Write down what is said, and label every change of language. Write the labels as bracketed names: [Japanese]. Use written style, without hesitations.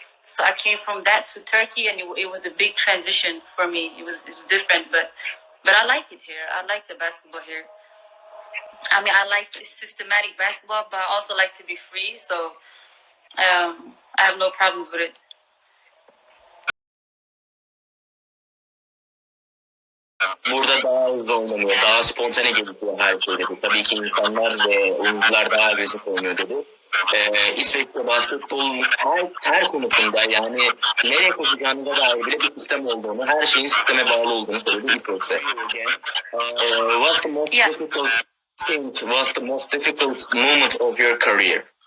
[English] So I came from that to Turkey, and it was a big transition for me. It was different, but I like it here. I like the basketball here. I mean, I like systematic basketball, but I also like to be free. So I have no problems with it. [Turkish] Burada daha hızlı oynanıyor, daha spontane gelişiyor her şey dedi. Tabii ki insanlar ve oyuncular daha agresif oynuyor dedi. İsveç'te basketbolun her konusunda, yani nereye koşacağına dair bile bir sistem olduğunu, her şeyin sisteme bağlı olduğunu söyledi İsveç'te. [English] What's the most difficult thing? What's the most difficult moment of your career?